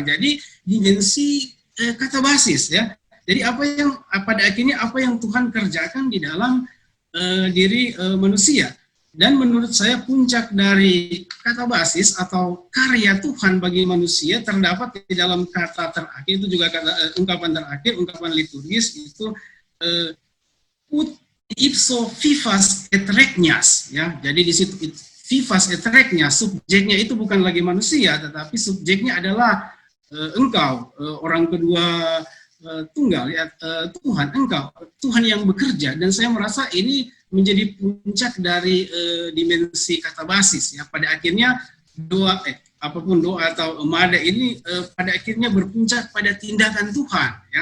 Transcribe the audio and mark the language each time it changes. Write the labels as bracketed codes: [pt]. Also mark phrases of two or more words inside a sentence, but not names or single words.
[id] Jadi dimensi kata basis, ya. Jadi apa yang pada akhirnya apa yang Tuhan kerjakan di dalam diri manusia. Dan menurut saya puncak dari kata basis atau karya Tuhan bagi manusia terdapat di dalam kata terakhir, itu juga kata ungkapan terakhir, ungkapan liturgis itu [la] ut ipso vivas et regnas, [id] ya. Jadi di situ [la] vivas et regnas, [id] subjeknya itu bukan lagi manusia, tetapi subjeknya adalah engkau, orang kedua tunggal, ya, Tuhan, engkau, Tuhan yang bekerja. Dan saya merasa ini menjadi puncak dari dimensi kata basis, ya. Pada akhirnya doa, apapun doa atau emada ini pada akhirnya berpuncak pada tindakan Tuhan, ya.